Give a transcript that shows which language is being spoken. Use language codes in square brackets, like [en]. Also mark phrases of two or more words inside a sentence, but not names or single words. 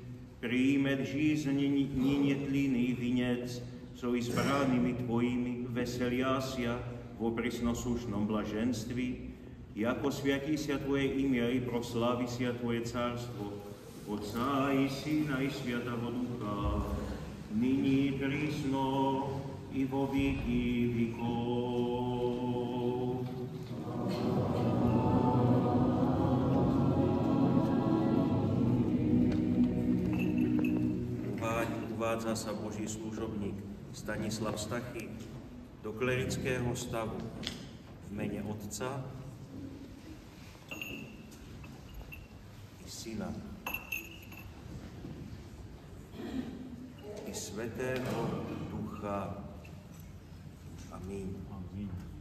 [cu] примет жизнь нетлинный венец, со избранными Твоими веселяся во пресносущном блаженстве, яко святися Твое имя и прославися Твое царство, Отца и Сына и Святого Духа, ныне и присно и во веки веков. [sk] Uvádza sa Boží služobník Stanislav Stachy do klerického stavu v mene Otca i Syna i Svätého Ducha. Amen. Amen.